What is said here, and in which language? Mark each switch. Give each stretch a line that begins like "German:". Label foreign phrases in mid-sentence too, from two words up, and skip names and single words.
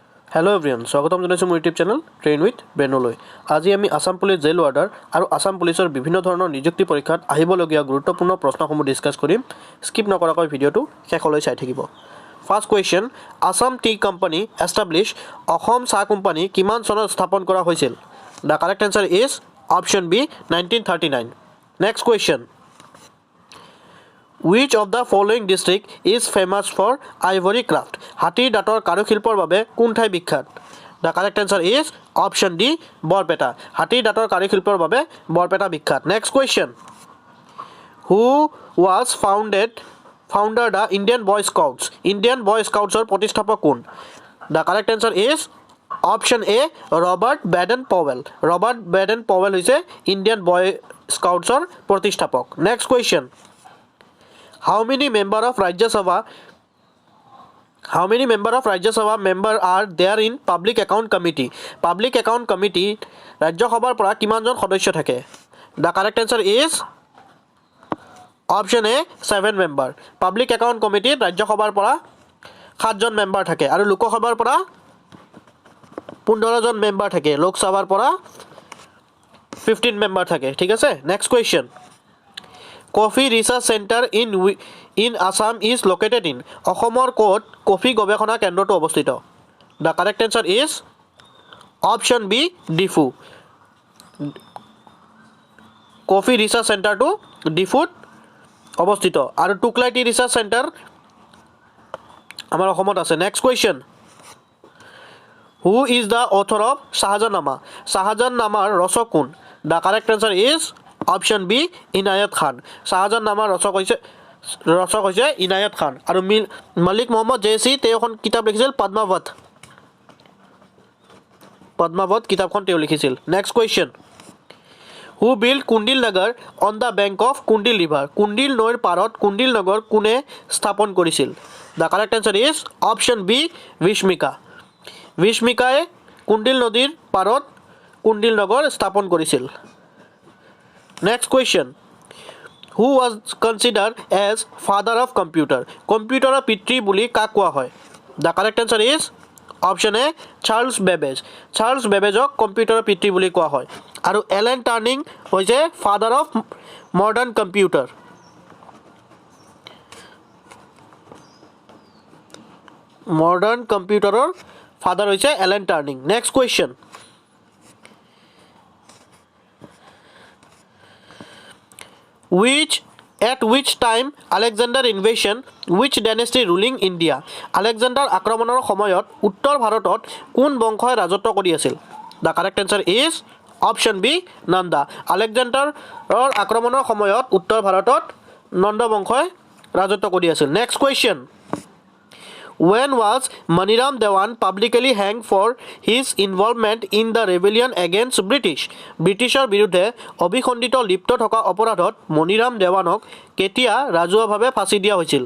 English: Hello everyone,
Assamese: স্বাগতম জনাইছো মোৰ ইউটিউব চেনেল ট্ৰেইন উইথ ব্ৰেনলৈ। আজি আমি আসাম পুলিচ জেইল ওয়াৰ্ডাৰ আৰু আসাম পুলিচৰ বিভিন্ন ধৰণৰ নিযুক্তি পৰীক্ষাত আহিবলগীয়া গুৰুত্বপূৰ্ণ প্ৰশ্নসমূহ ডিসকাস কৰিম। স্কিপ নকৰাকৈ ভিডিঅটো শেষলৈ চাই থাকিব।
English: first question, Assam Tea Company establish
Assamese: অসম চাহ কোম্পানী কিমান চনত স্থাপন কৰা হৈছিল?
English: The correct answer is option B 1939. Next question, which of the following district is famous for ivory craft?
Assamese: হাতীৰ দাঁতৰ কাৰুশিল্পৰ বাবে কোন ঠাই বিখ্যাত?
English: The correct answer is option D বৰপেটা।
Assamese: হাতীৰ দাঁতৰ কাৰুশিল্পৰ বাবে বৰপেটা বিখ্যাত।
English: Next question, who was founder the Indian Boy Scouts?
Assamese: Indian Boy Scoutsৰ প্ৰতিষ্ঠাপক কোন?
English: The correct answer is option A Robert Baden Powell.
Assamese: Robert Baden Powell হৈছে Indian Boy Scouts ৰ প্ৰতিষ্ঠাপক।
English: Next question, how many member of Rajya Sabha member are there in Public Account Committee?
Assamese: Public Account Committee Rajya Sabhar পৰা কিমানজন সদস্য থাকে?
English: The correct answer is option A 7 member.
Assamese: Public Account Committee Rajya Sabhar পৰা 7 জন মেম্বাৰ থাকে আৰু লোক সভাৰ পৰা 15 জন মেম্বাৰ থাকে। লোক সভাৰ পৰা 15 মেম্বাৰ থাকে। ঠিক আছে?
English: Next question, Coffee Research Center in Assam is located in?
Assamese: অসমৰ ক'ত কফি গৱেষণা কেন্দ্ৰটো অৱস্থিত?
English: The correct answer is option B ডিফু। coffee research centerটো
Assamese: ডিফুত অৱস্থিত আৰু টুকলাই টি ৰিচাৰ্চ চেণ্টাৰ আমাৰ অসমত আছে।
English: next question, who is the author of Shahjahannama?
Assamese: Shahjahannamaৰ ৰচক কোন?
English: The correct answer is option B ইনায়ত খান।
Assamese: শাহজাহান্নামাৰ ৰচক হৈছে ইনায়ত খান আৰু মালিক মোহাম্মদ জেছি তেওঁ এখন কিতাপ লিখিছিল পদ্মাৱত কিতাপখন তেওঁ লিখিছিল।
English: next question, who built কুণ্ডিল নগৰ on the bank of কুণ্ডিল river?
Assamese: কুণ্ডিল নৈৰ পাৰত কুণ্ডিল নগৰ কোনে স্থাপন কৰিছিল?
English: The correct answer is option B ভীষ্মিকা।
Assamese: ভীষ্মিকাই কুণ্ডিল নদীৰ পাৰত কুণ্ডিল নগৰ স্থাপন কৰিছিল।
English: Next question, who was considered as father of computer?
Assamese: কম্পিউটাৰৰ পিতৃ বুলি কাক কোৱা হয়?
English: The correct answer is option A চাৰ্লছ বেবেজ।
Assamese: চাৰ্লছ বেবেজক কম্পিউটাৰৰ পিতৃ বুলি কোৱা হয় আৰু এলেন টাৰ্নিং হৈছে
English: father of modern computer. modern computerৰ
Assamese: ফাদাৰ হৈছে এলেন টাৰ্নিং।
English: next question, at which time Alexander invasion which dynasty ruling India?
Assamese: Alexander আক্ৰমণৰ সময়ত উত্তৰ ভাৰতত কোন বংশই ৰাজত্ব কৰি আছিল?
English: The correct answer is option B নন্দা।
Assamese: আলেকজাণ্ডাৰৰ আক্ৰমণৰ সময়ত উত্তৰ ভাৰতত নন্দ বংশই ৰাজত্ব কৰি আছিল।
English: next question, when was Maniram Dewan publicly hanged for his involvement in the rebellion against British?
Assamese: ব্ৰিটিছৰ বিৰুদ্ধে অভিখণ্ডিত লিপ্ত থকা অপৰাধত মণিৰাম দেৱানক কেতিয়া ৰাজহুৱাভাৱে ফাঁচি দিয়া হৈছিল?